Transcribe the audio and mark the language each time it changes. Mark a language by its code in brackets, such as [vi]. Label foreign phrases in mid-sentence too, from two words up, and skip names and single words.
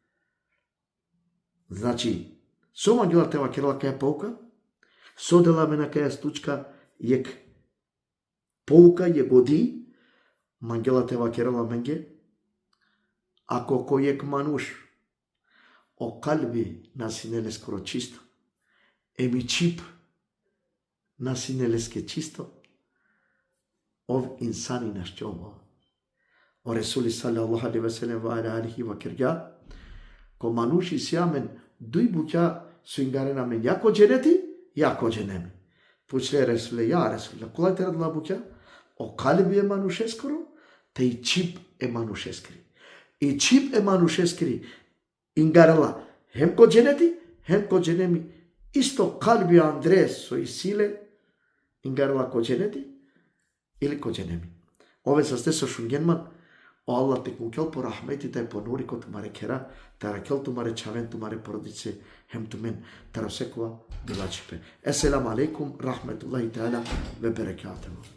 [rom] Znači, so mangela te vakerala kaja pouka, sodela me na kaja stučka jek pouka je godi, mangela te vakerala menge, ako ko jek manuš o kalbi nasineleskoro čisto, emi čip nasineleske čisto, ov insani našćovo. O Resuli [ar] صلى الله عليه وسلم وعليه [rom] vakerja, ko manuši sjamen duj bukja su ingarena men jako dženeti, jako dženemi. Pučle Resule, ja Resule, kolaj te radila bukja? O kalbi e manušeskoro, te i čip e manušeskri. I čip e manušeskri ingarela hem ko dženeti, hem ko dženemi. Isto kalbi Andres so i sile ingarela ko dženeti ili ko dženemi. Ove sa ste so šungenman, o Allah te kunkel po rahmeti taj ponuri ko tumare kera, tarakel tumare čaven tumare porodice, hem tumen, tarasekova bilačipe. [ar] السلام عليكم ورحمة الله تعالى وبركاته.